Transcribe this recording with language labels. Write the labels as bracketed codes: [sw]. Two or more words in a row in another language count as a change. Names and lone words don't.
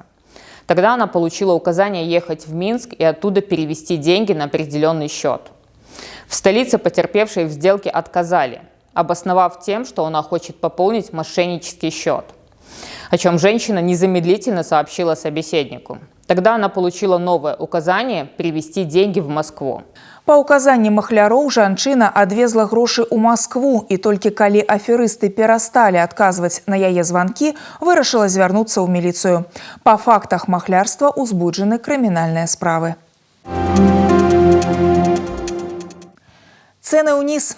[ru] Тогда она получила указание ехать в Минск и оттуда перевести деньги на определенный счет. В столице потерпевшей в сделке отказали, обосновав тем, что она хочет пополнить мошеннический счет, о чем женщина незамедлительно сообщила собеседнику. Тогда она получила новое указание перевести деньги в Москву. [be] По указанню махляроў жанчына адвезла грошы ў Москву, і толькі калі аферысты перасталі адказваць на яе званкі, вырашыла звярнуцца ў міліцыю. Па фактах махлярства узбуджаны крымінальныя справы. Цэны ўніз.